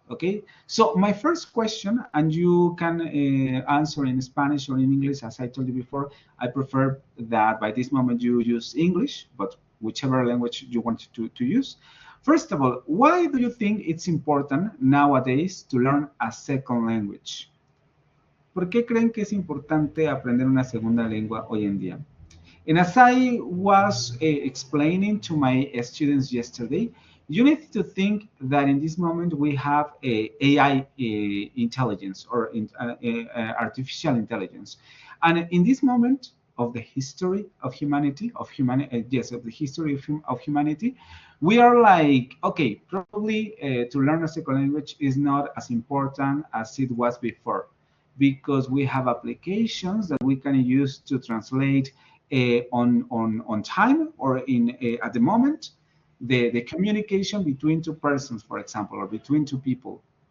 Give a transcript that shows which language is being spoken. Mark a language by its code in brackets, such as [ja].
[en] Okay, so my first question, and you can answer in Spanish or in English, as I told you before. I prefer that by this moment you use English, but whichever language you want to use. First of all, why do you think it's important nowadays to learn a second language? [es] ¿Por qué creen que es importante aprender una segunda lengua hoy en día? [en] And as I was explaining to my students yesterday, you need to think that in this moment we have AI intelligence or artificial intelligence. And in this moment of the history of humanity, of the history of humanity, we are like, okay, probably to learn a second language is not as important as it was before, because we have applications that we can use to translate on time or in at the moment the communication between two persons, for example, or between two people.